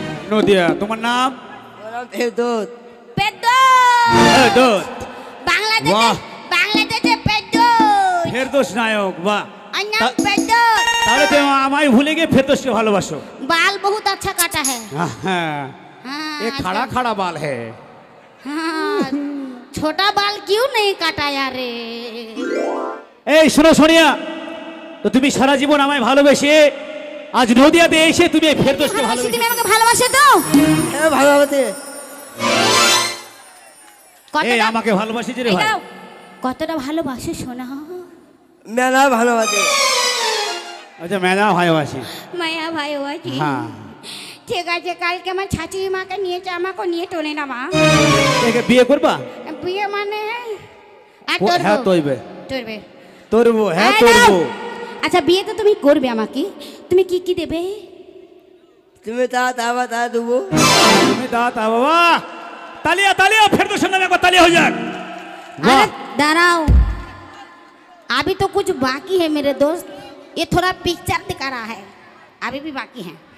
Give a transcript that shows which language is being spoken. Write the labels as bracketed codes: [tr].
[bn] নদিয়া। তোমার নাম? ফেরদৌস। ফেরদৌস। বাংলাদেশে বাহ। বাংলাদেশে পেদ্দোস। ফেরদৌস নায়ক, বাহ। আর নাম পেদ্দোস। তাহলে তুমি আমায় ভুলে গিয়ে ফেরদৌসকে ভালোবাসো। [hi] बाल बहुत अच्छा काटा है। [bn] হ্যাঁ, [hi] हाँ, ये खड़ा खड़ा बाल है। हाँ, छोटा बाल क्यों नहीं काटा यार रे? [bn] এই শোনো সোনিয়া, তো তুমি সারা জীবন আমায় ভালোবেসে আজ নদিয়াতে এসে তুমি এই ফেরদৌসকে ভালোবাসি, তুমি ভালোবেসে। আমাকে ভালোবাসো তো? হ্যাঁ ভালোবাসি। এই কতটা আমাকে ভালোবাসিস রে ভাই। এটাও কতটা ভালোবাসো সোনা? মেলা ভালোবাসি। আচ্ছা মেলা ভালোবাসি। মায়া ভালোবাসি। হ্যাঁ, ঠিক আছে, কালকে আমার ছাচির মাকে নিয়েছে, আমাকে নিয়ে টোনে না মা। একে বিয়ে করবা? বিয়ে মানে আর ও, হ্যাঁ তোরবো তৈবে তোরবে। তোরবো, হ্যাঁ এই তোরবো। নাও। আচ্ছা বিয়ে তো তুমি করবে আমাকে, তুমি কি কি দেবে? তুমি তা দেবো। তুমি দাতা বাবা, তালিয়া তালিয়া ফেরদৌসের নামে একবার তালিয়া হয়ে যাক। [hi] अरे वाह। डराओ, अभी तो कुछ बाकी है मेरे दोस्त, ये थोड़ा पिक्चर दिखा रहा है, अभी भी बाकी है।